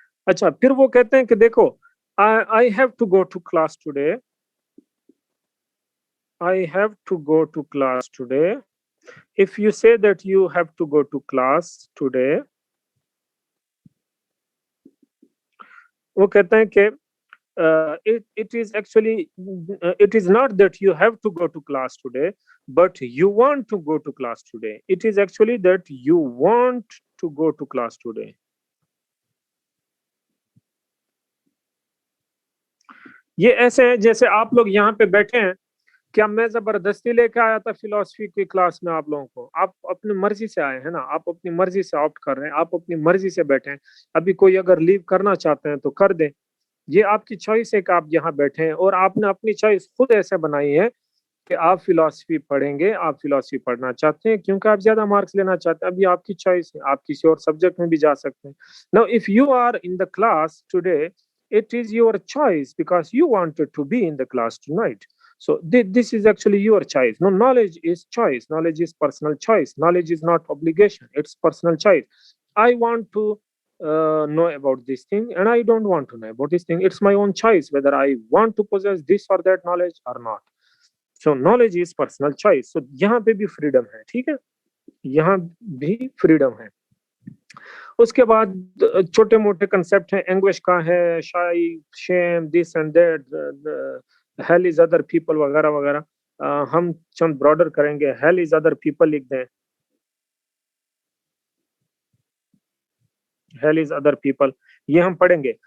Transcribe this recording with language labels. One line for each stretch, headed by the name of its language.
Urdu: اچھا پھر وہ کہتے ہیں کہ دیکھو
English: I have to go to class today. I have to go to class today. If you say that you have to go to class today,
Urdu: وہ کہتے ہیں کہ
English: it is actually it is not that you have to go to class today, but you want to go to class today. It is actually that you want to go to class today.
Urdu: یہ ایسے ہیں جیسے آپ لوگ یہاں پہ بیٹھے ہیں. کیا میں زبردستی لے کے آیا تھا فلاسفی کی کلاس میں آپ لوگوں کو؟ آپ اپنی مرضی سے آئے ہیں نا, آپ اپنی مرضی سے آپٹ کر رہے ہیں, آپ اپنی مرضی سے بیٹھے ہیں. ابھی کوئی اگر لیو کرنا چاہتے ہیں تو کر دیں, یہ آپ کی چوائس ہے کہ آپ یہاں بیٹھے ہیں, اور آپ نے اپنی چوائس خود ایسے بنائی ہے کہ آپ فلاسفی پڑھیں گے, آپ فلاسفی پڑھنا چاہتے ہیں کیونکہ آپ زیادہ مارکس لینا چاہتے ہیں. ابھی آپ کی چوائس ہے, آپ کسی اور سبجیکٹ میں بھی جا سکتے ہیں.
English: Now if you are in the class today, it is your choice because you wanted to be in the class tonight. So this is actually your choice. No, knowledge is choice. Knowledge is personal choice. Knowledge is not obligation. It's personal choice. I want to know about this thing and I don't want to know about this thing. It's my own choice whether I want to possess this or that knowledge or not. So knowledge is personal choice.
Urdu: So یہاں پہ بھی freedom ہے, ٹھیک ہے, یہاں بھی freedom ہے. اس کے بعد چھوٹے موٹے کنسپٹ ہیں, اینگوش کا ہے, شائی, شیم, this and that, hell is other people وغیرہ وغیرہ. ہم چند براڈر کریں گے, ہیل از ادر پیپل لکھ دیں, ہیل از ادر پیپل, یہ ہم پڑھیں گے.